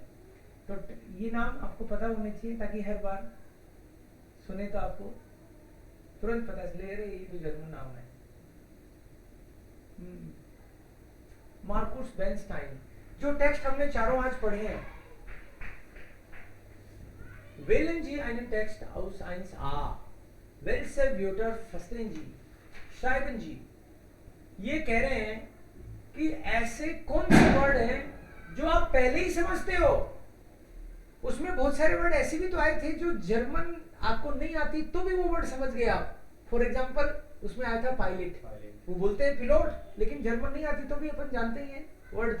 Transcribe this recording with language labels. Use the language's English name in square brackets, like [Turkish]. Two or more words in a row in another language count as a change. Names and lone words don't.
[Hindi] तो ये नाम आपको पता होने चाहिए ताकि हर बार सुने तो आपको तुरंत पता चले, अरे ये तो जर्मन नाम है। मार्कुस बेनस्टाइन, जो टेक्स्ट हमने चारों आज पढ़े हैं, [German] wählen Sie einen Text aus 1a, welche Wörter verstehen Sie, schreiben Sie। [Hindi] ये कह रहे हैं कि ऐसे कौन से वर्ड हैं जो आप पहले ही समझते हो। उसमें बहुत सारे वर्ड ऐसे भी तो आए थे जो जर्मन आपको नहीं आती तो भी वो वर्ड समझ गए आप। [English] for example [Hindi] उसमें आया था पायलट, वो बोलते हैं पिलोट, लेकिन जर्मन नहीं आती तो भी अपन जानते ही हैं वर्ड।